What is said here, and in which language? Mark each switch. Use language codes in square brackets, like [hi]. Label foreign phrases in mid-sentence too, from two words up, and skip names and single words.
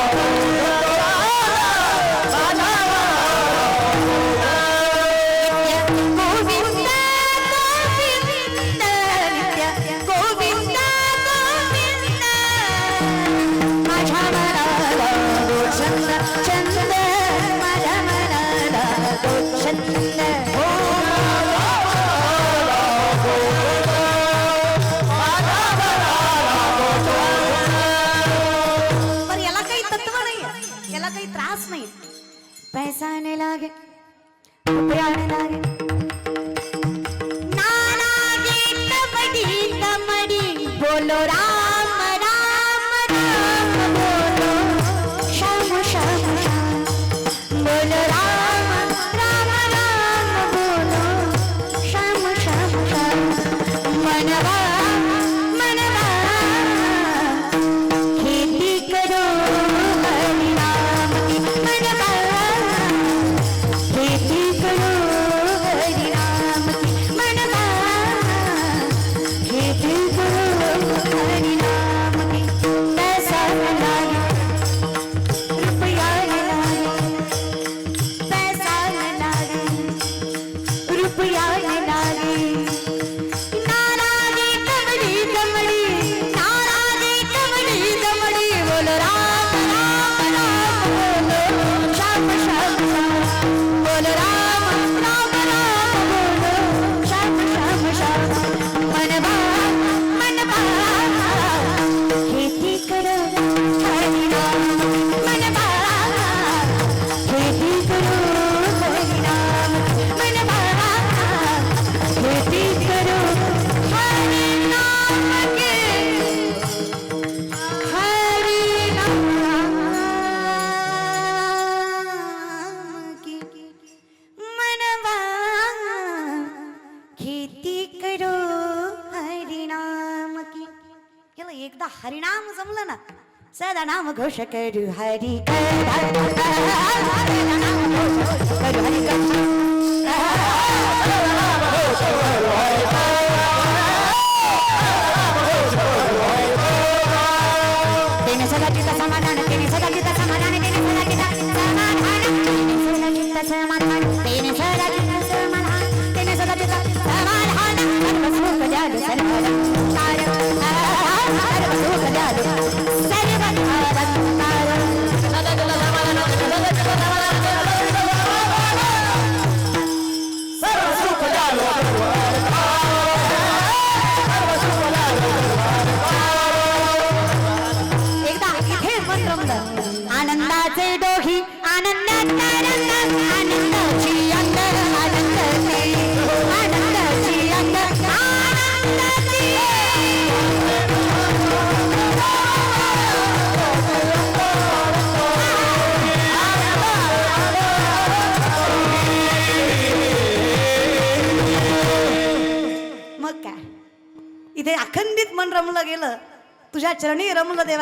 [mr] गोविंद गोविंद नित्य गोविंद गोविंद माझ्या मनाला गो छंद छंद माझ्या मनाला गो छंद पर याला काही तत्व नाही, याला काही त्रास नाही. पैसा नाही लागे रुपया नाही लागे [hi] ना लागे तमडी तमडी बोलो राम राम राम बोलो श्याम श्याम श्याम बोलो राम राम राम बोलो श्याम श्याम श्याम मनवा मनवा खेती करो हरि नाम की मनवा खेती करो हरि नाम की मनवा खेती करो हरि नाम की पैसा न लागे रुपया न लागे पैसा न लागे रुपया न लागे नाराजी कमड़ी कमड़ी नाराजी कमड़ी कमड़ी बोलो राम राम राम बोलो श्याम श्याम श्याम बोलो राम राम राम बोलो श्याम श्याम श्याम मनवा मनवा खेती करो हरि नाम मनवा खेती करो हरि नाम मनवा खेती करो हरि नाम के हरि नाम की मनवा खेती करो हरि नाम की. [mr] केलं एकदा हरिनाम जमलं ना, सदा नाम घोष करू हरि सदा नाम घोष करू हरि तेने सदा चित्त समाधान तेने सदा चित्त समाधान तेने सदा चित्त समाधान तेने सदा चित्त समाधान तेने सदा चित्त समाधान तेने सदा चित्त समाधान सर्व सुख दयालु सर्वदा सर्व सुख दयालु सर्वदा सर्व सुख दयालु एकदा हे मन रमलं. आनंदाचे डोही आनंद तरंग आनंदाची अंग आनंदाची आनंदाची अंग आनंदाची मग काय इथे अखंडित मन रमलं गेलं, तुझ्या चरणी रमलं देवा.